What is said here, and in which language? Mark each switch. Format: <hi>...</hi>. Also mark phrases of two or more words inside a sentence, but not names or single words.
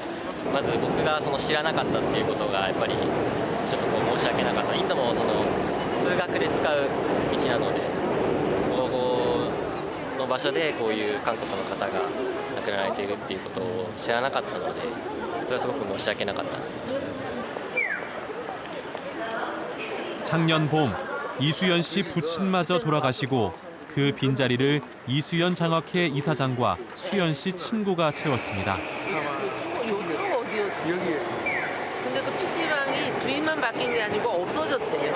<ja>まず僕が知らなかったっていうことがやっぱりちょっと申し訳なかった。いつも通学で使う道なので、ここの場所でこういう韓国の方が亡くなられているっていうことを知らなかったので、それはすごく申し訳なかった。</ja> <ko>작년 봄 이수연 씨 부친마저 돌아가시고 그 빈자리를 이수연 장학회 이사장과 수연 씨 친구가 채웠습니다. 여기에. 근데 그 PC방이 주인만 바뀐 게 아니고 없어졌대요.</ko>